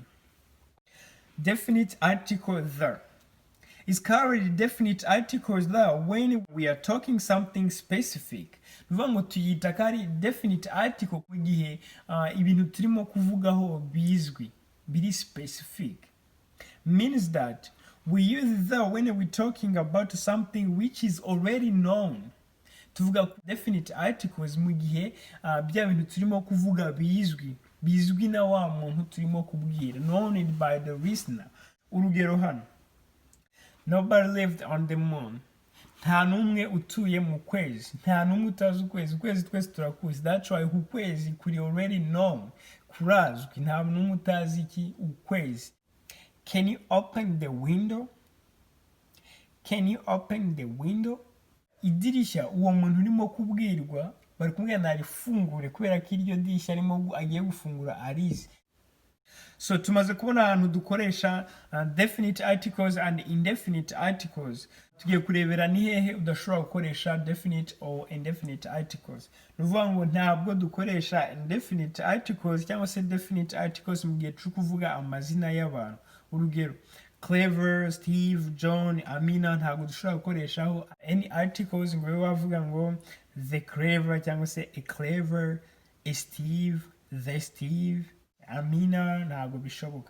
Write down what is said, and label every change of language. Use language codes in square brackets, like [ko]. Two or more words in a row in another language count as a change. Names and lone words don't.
[en] Definite article the is carried definite articles there when we are talking something specific. [rw] Bivuga ngo tuyita kari [en] definite article [rw] mu gihe ibintu turimo kuvugaho bizwi, biri specific. [en] Means that we use the when we're talking about something which is already known. [rw] Tuvuga [en] definite articles [rw] mu gihe bya bintu turimo kuvuga bizwi na wa muntu turimo kubwira, [en] known by the listener. [rw] Urugero hano, [en] nobody lived on the moon. [rw] Nta numwe utuye mu kwezi. Nta numwe utazi ukwezi. Ukwezi twese turakuzi. [en] That's why [rw] ukwezi kuri [en] already known, [rw] kurazwi. Nta numwe utazi iki ukwezi. [en] Can you open the window? Can you open the window? [rw] Idirisha uwo muntu urimo kubwirwa bari kumubwira narifungure kubera ko iryo dirisha arimo agiye gufungura arizi. So tumaze kubona ahantu dukoresha [en] definite articles and indefinite articles. [rw] Tugiye kurebera ni hehe udashobora gukoresha [en] definite or indefinite articles. [rw] Nuvuga ngo ntabwo dukoresha [en] indefinite articles [rw] cyangwa se [en] definite articles [rw] mu gihe turi kuvuga amazina y'abantu. Urugero, Clever, Steve, John, Amina, ntabwo dushobora gukoreshaho [en] any articles [rw] ngo babe bavuga ngo [en] the Clever [rw] cyangwa se [en] a Clever, a Steve, the Steve, [rw] Amina, ntabwo bishoboka.